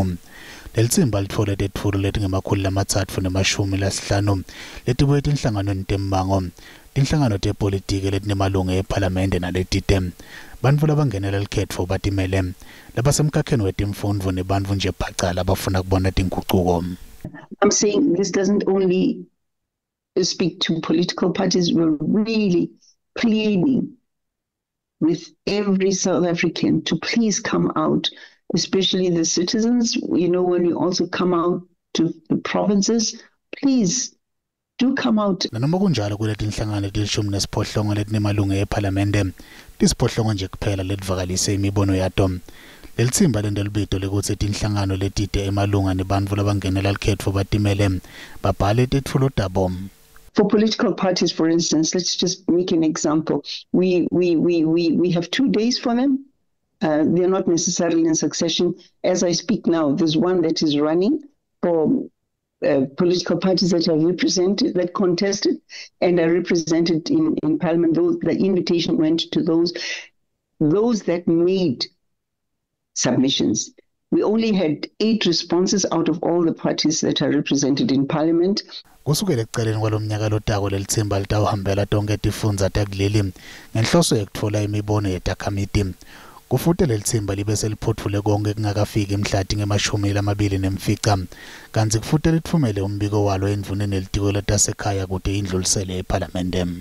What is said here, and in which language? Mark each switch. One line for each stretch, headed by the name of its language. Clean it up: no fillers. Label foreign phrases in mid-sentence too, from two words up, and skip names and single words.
Swati: Lelitsimba litfole tetfulo letingama-350 letibuye tinhlanganweni temmango, tinhlangano tepolitiki letinemalunga ephalamende naletite. Bantfu labangenela likhetfo batimele labasemkhakheni wetimfundvo nebantfu nje bhaca labafuna kubona tinguquko.
English: I'm saying this doesn't only speak to political parties. We're really pleading with every South African to please come out, especially the citizens. You know, when you also come out to the provinces, please do come out.
Swati: Nanoma kunjalo kuleti inhlangano etilishumi nesiphohlongo letinemalunga eParliamente, tisiphohlongo nje kuphela letivakalise imibono yato. Lelitsimba lendelibito lekutsi tinhlangano letide emalunga nebantfu labangenela likhetfo batimele babhale tetfulo tabo.
English: For political parties, for instance, let's just make an example. We have 2 days for them. They're not necessarily in succession. As I speak now, there's one that is running for political parties that are represented, that contested and are represented in Parliament. The invitation went to those that made submissions. We only had 8 responses out of all the parties that are represented in Parliament.
Swati: Kusukela ekuqaleni kwalomnyaka lotako lelitsimba litawuhambela tonke tifundza takuleli ngenhloso yekutfola imibono yetakhamiti. Kufuthi lelitsimba libe seliphotfule konke kungakafiki emhlati nge-29 kantsi kufuthi litfumele umbiko walo endvuneni elitiko letasekhaya kute indlulisele eParliamente.